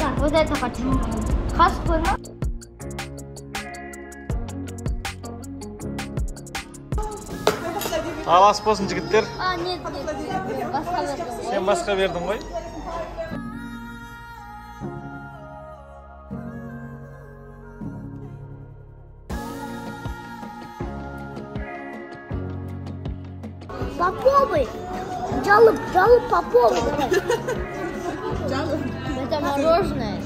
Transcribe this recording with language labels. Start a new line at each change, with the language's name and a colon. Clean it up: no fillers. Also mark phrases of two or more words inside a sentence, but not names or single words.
Russian: Вот это хочу. Хаспына.
Kazakh: Алас болсын жігіттер. Нет. Басқа бердім. Сен басқа бердің ғой.
Russian: Попробуй. Жалоб попробуй. Это мороженое.